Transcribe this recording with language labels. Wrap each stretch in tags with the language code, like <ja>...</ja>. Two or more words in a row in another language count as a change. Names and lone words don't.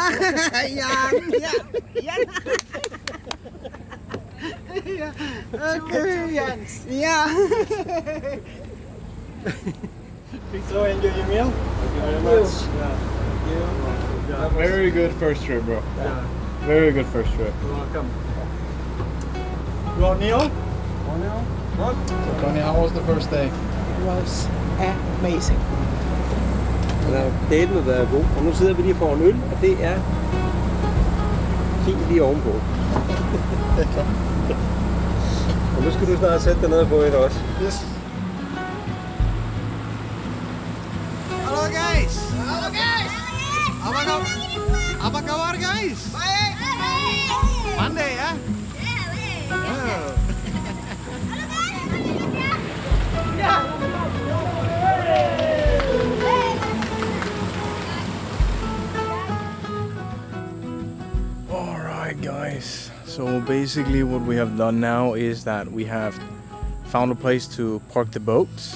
<en>So enjoy your meal. Thank you very much. Very good first trip, bro. Yeah. Very good first trip. You're welcome. Borneo? So, Tony, how was the first day? It was amazing.</en> <da>Daten har været god, og nu sidder vi lige for en øl, og det er fint lige ovenpå. Og nu skal du snart sætte dig ned på et også. Yes.</da> <id>Halo guys. Halo guys. Apa kabar guys? Baik. Pandai ya?</id> <en>Alright guys, so basically what we have done now is that we have found a place to park the boats.</en>